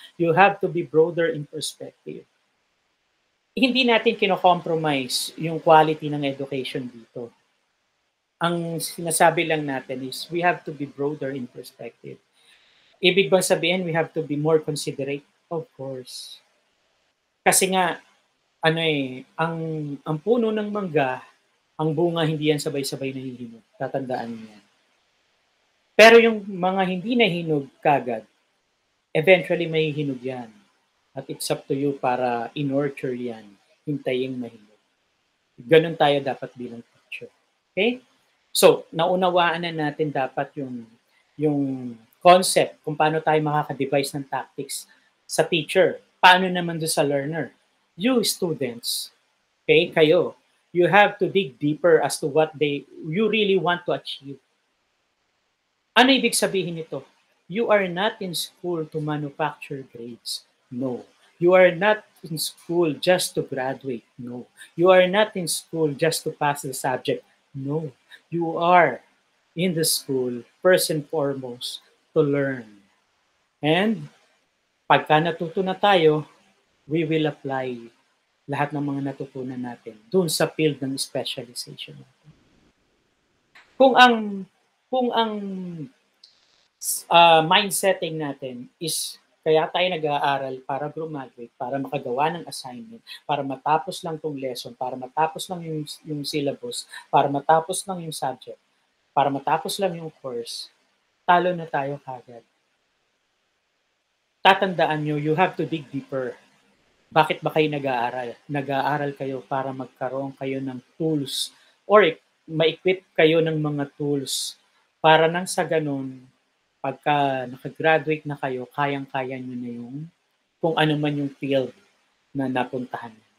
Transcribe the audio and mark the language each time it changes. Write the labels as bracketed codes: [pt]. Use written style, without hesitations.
[en] You have to be broader in perspective. [tl] Hindi natin kino-compromise yung quality ng education dito. Ang sinasabi lang natin [en] is we have to be broader in perspective. [tl] Ibig bang sabihin [en] we have to be more considerate? Of course. [tl] Kasi nga, ang puno ng mangga, ang bunga hindi yan sabay-sabay nahihinog. Tatandaan niyo yan. Pero yung mga hindi nahinog kagad, eventually may hinog yan. At it's up to you para in-nurture yan, hintayin mahinog. Ganun tayo dapat bilang teacher. Okay? So, naunawaan na natin dapat yung concept kung paano tayo makaka-devise ng tactics sa teacher. Paano naman doon sa learner? [en] You students, okay, kayo, you have to dig deeper as to what you really want to achieve. [tl] Ano ibig sabihin nito? [en] You are not in school to manufacture grades. No. You are not in school just to graduate. No. You are not in school just to pass the subject. No. You are in the school, first and foremost, to learn. [tl] And pagka natuto na tayo, [en] we will apply [tl] lahat ng mga natutunan natin dun sa field ng specialization natin. Kung ang mind setting natin is kaya tayo nag-aaral para graduate, para makagawa ng assignment, para matapos lang tong lesson, para matapos lang yung syllabus, para matapos lang yung subject, para matapos lang yung course, talo na tayo kagad. Tatandaan nyo, [en] you have to dig deeper. [tl] Bakit ba kayo nag-aaral? Nag-aaral kayo para magkaroon kayo ng tools or ma-equip kayo ng mga tools para nang sa ganun, pagka nakagraduate na kayo, kayang-kaya nyo na yung kung ano man yung field na napuntahan.